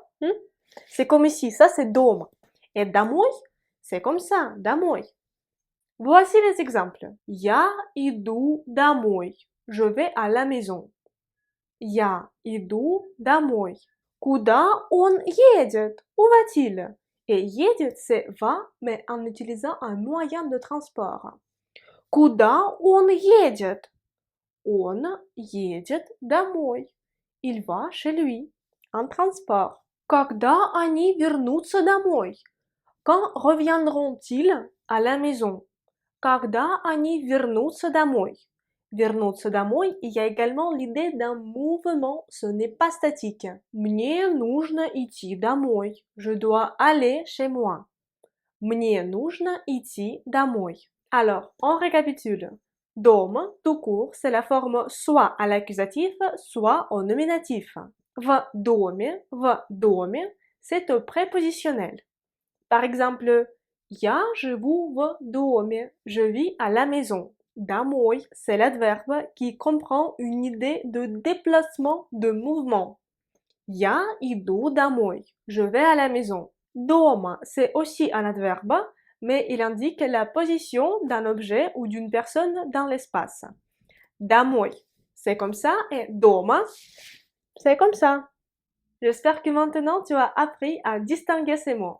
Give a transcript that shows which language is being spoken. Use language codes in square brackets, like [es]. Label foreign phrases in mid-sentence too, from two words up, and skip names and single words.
[fr] C'est comme ici, ça c'est дома. Et домой, c'est comme ça, домой. Voici les exemples. [ru] Я иду домой. [fr] Je vais à la maison. [ru] Я иду домой. Куда он едет? [fr] Où va-t-il? Et едет, c'est va, mais en utilisant un moyen de transport. [ru] Куда он едет? Он едет домой. [fr] Il va chez lui, en transport. [ru] Когда они вернутся домой? [fr] Quand reviendront-ils à la maison? [ru] Когда они вернутся домой? Вернуться домой, [fr] il y a également l'idée d'un mouvement, ce n'est pas statique. [ru] Мне нужно идти домой. [fr] Je dois aller chez moi. [ru] Мне нужно идти домой. [fr] Alors, on récapitule. Дом, tout court, c'est la forme soit à l'accusatif, soit au nominatif. [ru] В доме, [fr] c'est au prépositionnel. Par exemple, [ru] Я живу в доме. [fr] Je vis à la maison. Домой, c'est l'adverbe qui comprend une idée de déplacement, de mouvement. [ru] Я иду домой. [fr] Je vais à la maison. Дома, c'est aussi un adverbe, mais il indique la position d'un objet ou d'une personne dans l'espace. Домой, c'est comme ça, et дома, c'est comme ça. J'espère que maintenant tu as appris à distinguer ces mots.